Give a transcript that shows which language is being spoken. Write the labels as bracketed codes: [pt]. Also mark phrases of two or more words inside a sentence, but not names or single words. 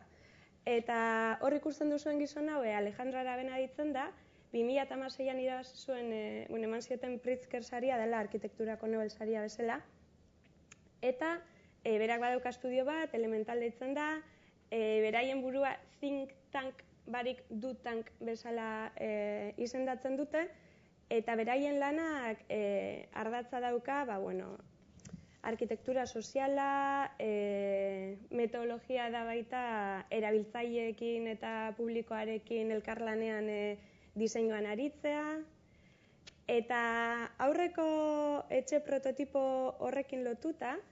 [eu] Eta hor ikusten duzuen gizon hau, Alejandro Aravena ditzen da, 2016an irabazi zuen, eman zioten Pritzker saria dela arkitekturako Nobel saria bezala, eta berak badauka estudio bat, Elemental deitzen da, beraien burua [en] think tank [eu] barik [en] do tank [eu] bezala izendatzen dute, eta beraien lanak ardatza dauka, arkitektura soziala, metodologia da baita erabiltzaileekin eta publikoarekin elkarlanean diseinuan aritzea, eta aurreko etxe prototipo horrekin lotuta,